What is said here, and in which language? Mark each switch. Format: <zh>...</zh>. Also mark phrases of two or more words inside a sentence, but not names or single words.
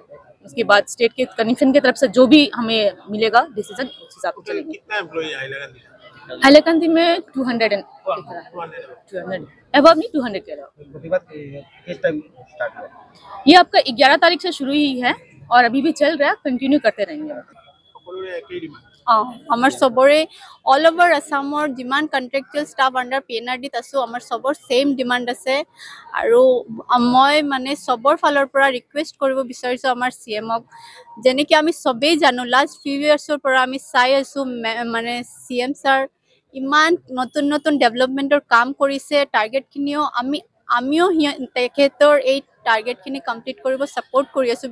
<hi>उसके बाद स्टेट के कमीशन की तरफ से जो भी हमें मिलेगा डिसीजन उस हिसाब से चलेंगे। कितना एम्प्लॉई हाईलाकांदी में 200 अबव नहीं 200 कह रहा हूँ। किस टाइम स्टार्ट हुआ? ये आपका 11 तारीख से शुरू ही है और अभी भी चल रहा है, कंटिन्यू करते रहेंगे।</hi> <as>আমাৰ সবৰে</as> <en>all over</en> <as>আসামৰ যিমান</as> <en>contractual staff under PNRD</en> <as>আছোঁ আমাৰ সবৰ</as> <en>same demand</en> <as>আছে আৰু মই মানে সবৰ ফালৰ পৰা ৰিকুৱেষ্ট কৰিব বিচাৰিছোঁ আমাৰ CMক, যেনেকৈ আমি সবেই জানো</as> <en>last few years</en> <as>পৰা আমি চাই আছোঁ মানে CM ছাৰ ইমান নতুন নতুন ডেভেলপমেণ্টৰ কাম কৰিছে, টাৰ্গেটখিনিও আমিও তেখেতৰ এই টাৰ্গেটখিনি কমপ্লিট কৰিব ছাপোৰ্ট কৰি আছোঁ।</as>